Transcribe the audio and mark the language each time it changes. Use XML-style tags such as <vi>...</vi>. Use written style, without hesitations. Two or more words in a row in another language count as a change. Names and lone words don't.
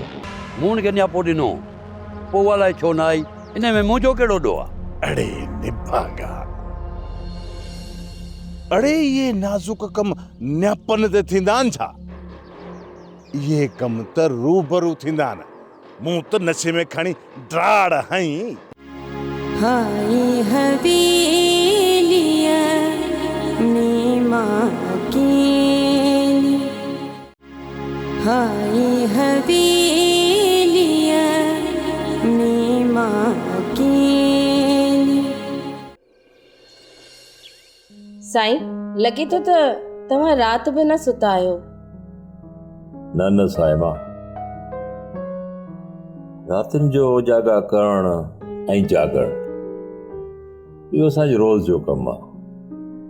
<sd>मूं हुनखे न्यापो ॾिनो, पोइ अलाए छो न आई। इन में मुंहिंजो कहिड़ो ॾोह आहे? अड़े निभागा, अड़े ये नाज़ुक कम न्यापन ते थींदा आहिनि छा? ये कम त रूबरू थींदा आहिनि। मूं त नशे में खणी ड्राड़ हई। हाई हवेलिया नीमा की, हाई हवेलिया नीमा की। साईं, लॻे थो त तव्हां राति बि न सुता आहियो। न साहिबा, रातिनि जो उजागा करणु ऐं जागणु इहो असांजो रोज़ जो कमु आहे।</sd>